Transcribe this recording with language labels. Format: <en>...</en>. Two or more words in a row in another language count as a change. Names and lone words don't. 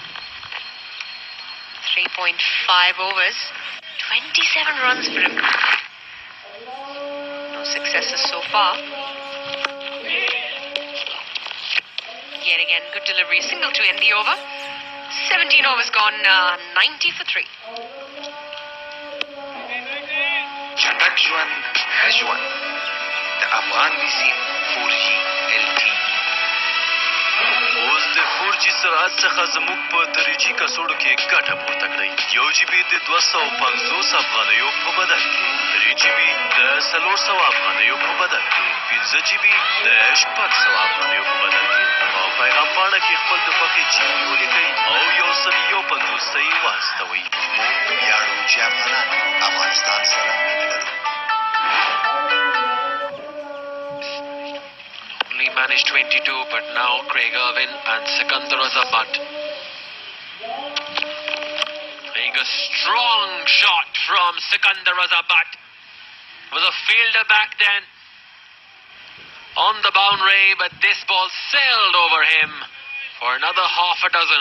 <en>3.5 overs, 27 runs for him. No successes so far. Yet again, good delivery, single to end the over. 17 overs gone, 90 for 3.</en> <ps>چټک ژوند ښه ژوند د افغان بیسیم 4G LTE. اوس د 4G سرعت څخه زموږ په تریجي کڅوړو کې ګټه پورته کړئ. 1 GB د 250 افغانیو په بدل کې، 3 GB د 400 افغانیو په بدل کې، 15 GB د 600 افغانیو په بدل کې. په پیغام پاڼه کې خپل د خوښې GB ولیکئ او 150 ته یې واستوئ. موږ ویاړو چې افغانان افغانستان سره مینه لرو.</ps> <en>Managed 22, but now Craig Irwin and Sikandar Raza butt. Being a strong shot from Sikandar Raza butt. Was a fielder back then on the boundary, but this ball sailed over him for another half a dozen.</en>